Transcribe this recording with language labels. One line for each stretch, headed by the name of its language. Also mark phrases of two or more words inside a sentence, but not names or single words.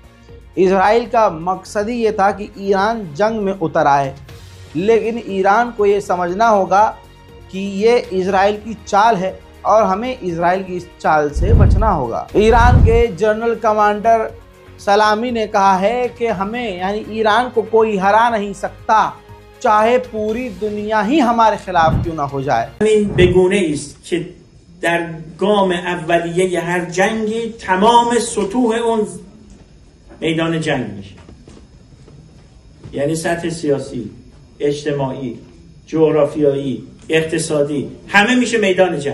Hindi: इजराइल का मकसद ही ये था कि ईरान जंग में उतर आए, लेकिन ईरान को ये समझना होगा कि ये इजराइल की चाल है और हमें इजराइल की इस चाल से बचना होगा। ईरान के जनरल कमांडर सलामी ने कहा है कि हमें, यानी ईरान को कोई हरा नहीं सकता, चाहे पूरी दुनिया ही हमारे खिलाफ क्यों ना हो जाए।
Persian: बेगुने است که در گام اولیه هر جنگی تمام سطوح اون میدان جنگ میشه، یعنی سطح سیاسی، اجتماعی، جغرافیایی، اقتصادی، همه میشه میدان جنگ.